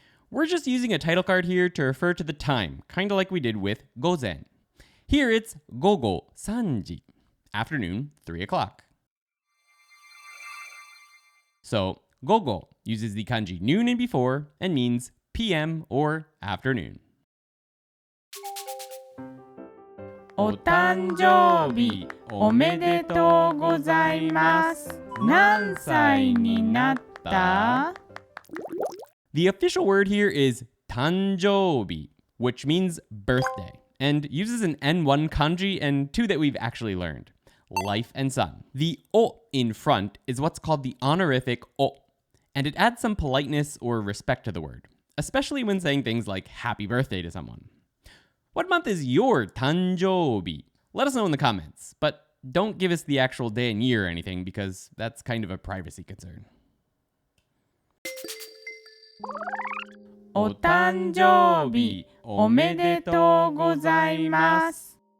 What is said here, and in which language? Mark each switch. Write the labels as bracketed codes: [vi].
[en] We're just using a title card here to refer to the time, kind of like we did with gozen. Here it's 午後3時, afternoon, 3 o'clock. So, 午後 uses the kanji noon and before and means p.m. or afternoon. [ja] お誕生日おめでとうございます。何歳になった？ [en] The official word here is 誕生日, which means birthday, and uses an N1 kanji and two that we've actually learned, life and sun. The o in front is what's called the honorific o, and it adds some politeness or respect to the word, especially when saying things like happy birthday to someone. What month is your 誕生日? Let us know in the comments, but don't give us the actual day and year or anything because that's kind of a privacy concern. [ja] お誕生日おめでとうございます。